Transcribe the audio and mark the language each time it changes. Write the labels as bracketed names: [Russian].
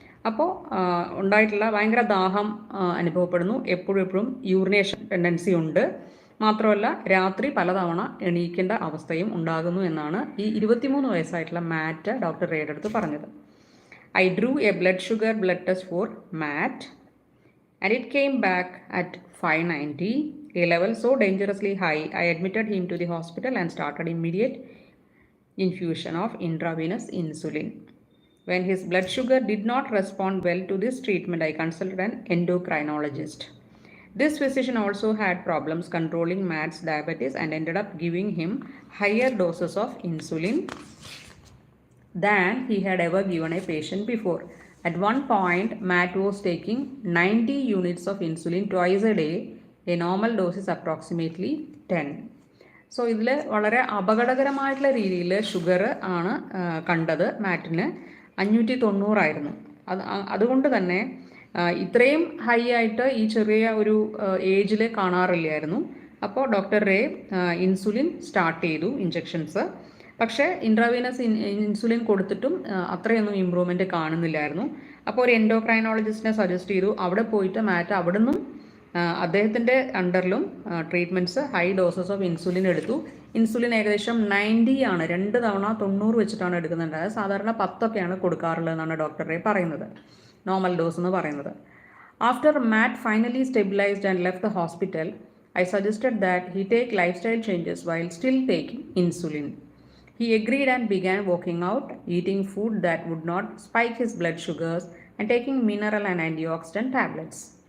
[Malayalam] അപ്പോൾ ഉണ്ടായിട്ടുള്ള ഭയങ്കര ദാഹം അനുഭവപ്പെടുന്നു, എപ്പോഴും യൂറിനേഷൻ ടെൻഡൻസി ഉണ്ട്, മാത്രമല്ല രാത്രി പലതവണ എണീക്കേണ്ട അവസ്ഥയും ഉണ്ടാകുന്നു എന്നാണ് ഈ 23 വയസ്സായിട്ടുള്ള മാറ്റ് ഡോക്ടർ റേയുടെ അടുത്ത് പറഞ്ഞത്. [English] I drew a blood sugar blood test for Matt and it came back at 590, a level so dangerously high. I admitted him to the hospital and started immediate infusion of intravenous insulin. When his blood sugar did not respond well to this treatment, I consulted an endocrinologist. This physician also had problems controlling Matt's diabetes and ended up giving him higher doses of insulin than he had ever given a patient before. At one point, Matt was taking 90 units of insulin twice a day. A normal dose is approximately 10. [Malayalam] So ഇതിൽ വളരെ അപകടകരമായിട്ടുള്ള രീതിയിൽ sugar ആണ് കണ്ടത്. മാറ്റിന് 590 അതുകൊണ്ട് തന്നെ ഇത്രയും high ആയിട്ട് ഈ ചെറിയ ഒരു ഏജിൽ കാണാറില്ലായിരുന്നു. അപ്പോൾ ഡോക്ടർ റേ ഇൻസുലിൻ സ്റ്റാർട്ട് ചെയ്തു, ഇഞ്ചെക്ഷൻസ്. പക്ഷേ ഇൻട്രാവീനസ് ഇൻസുലിൻ കൊടുത്തിട്ടും അത്രയൊന്നും ഇമ്പ്രൂവ്മെൻറ്റ് കാണുന്നില്ലായിരുന്നു. അപ്പോൾ ഒരു എൻഡോക്രൈനോളജിസ്റ്റിനെ സജസ്റ്റ് ചെയ്തു. അവിടെ പോയിട്ട് മാറ്റ് അവിടെ നിന്നും അദ്ദേഹത്തിൻ്റെ അണ്ടറിലും treatments high doses of insulin എടുത്തു. ഇൻസുലിൻ ഏകദേശം 90 ആണ്, 2 തവണ 90 വെച്ചിട്ടാണ് എടുക്കുന്നുണ്ട്. അതായത് സാധാരണ 10 കൊടുക്കാറുള്ളതെന്നാണ് ഡോക്ടർ റേ പറയുന്നത്, നോർമൽ ഡോസ് എന്ന് പറയുന്നത്. [English] After Matt finally stabilized and left the hospital, I suggested that he take lifestyle changes while still taking insulin. He agreed and began working out, eating food that would not spike his blood sugars, and taking mineral and antioxidant tablets.